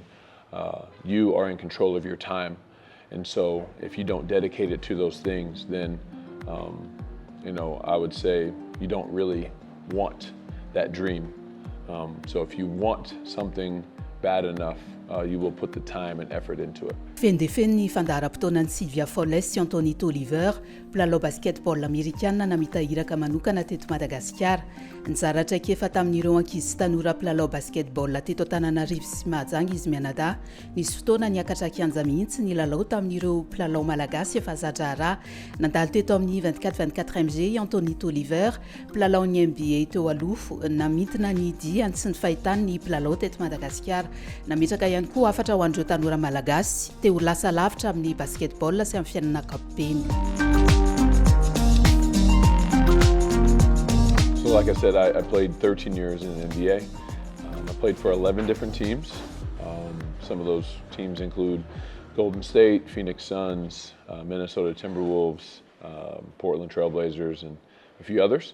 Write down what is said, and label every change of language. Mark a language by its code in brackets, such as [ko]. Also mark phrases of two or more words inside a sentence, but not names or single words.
[en] You are in control of your time. And so if you don't dedicate it to those things, then, I would say you don't really want that dream. So if you want something bad enough, you will put the time and effort into it. [mg] Fendefeny ny fandaharam-potoanan'i Sylvia Fowles sy Anthony Tolliver, mpilalao basketball amerikanina namitahiraka manokana teto Madagasikara. Nizaratra kefa tamin'ireo ankizy sy tanora mpilalao basketball teto Antananarivo sy Mahajanga izy mianadahy. Nisy fotoana niakatra kianja mihitsy nilalao tamin'ireo mpilalao malagasy efa Resadresaka. Nandalo teto amin'ny 24 MG Anthony Tolliver, mpilalao ny NBA teo aloha, namintona ny dia sy ny fahitany ny mpilalao teto Madagasikara. Nametraka ihany koa afatra ho an'ireo tanora malagasy teo lasa lavitra amin'ny basketball sy amin'ny fiainana ankapobeny. [en] So like I said, I played 13 years in the NBA. I played for 11 different teams. Some of those teams include Golden State, Phoenix Suns, Minnesota Timberwolves, Portland Trailblazers, and a few others.